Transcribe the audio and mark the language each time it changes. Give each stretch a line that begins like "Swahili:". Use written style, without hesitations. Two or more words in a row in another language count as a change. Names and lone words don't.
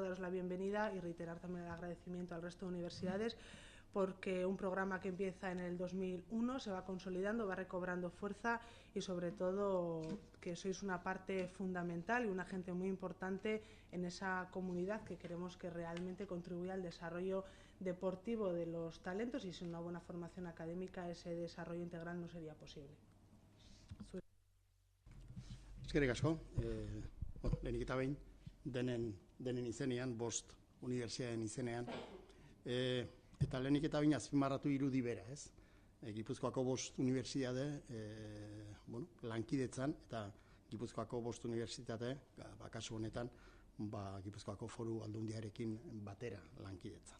Spanish: daros la bienvenida y reiterar también el agradecimiento al resto de universidades, porque un programa que empieza en el 2001 se va consolidando, va recobrando fuerza y sobre todo que sois una parte fundamental y un agente muy importante en esa comunidad que queremos que realmente contribuya al desarrollo deportivo de los talentos, y sin una buena formación académica ese desarrollo integral no sería posible.
Basque: Eskerrik asko, lehenik eta behin, denen izenean, 5 unibertsitateen izenean, eta lehenik eta behin azpimarratu irudi bera, ez? Gipuzkoako 5 unibertsitate, lankidetzan, eta Gipuzkoako 5 unibertsitate, kasu honetan, Gipuzkoako Foru Aldundiarekin batera lankidetzan.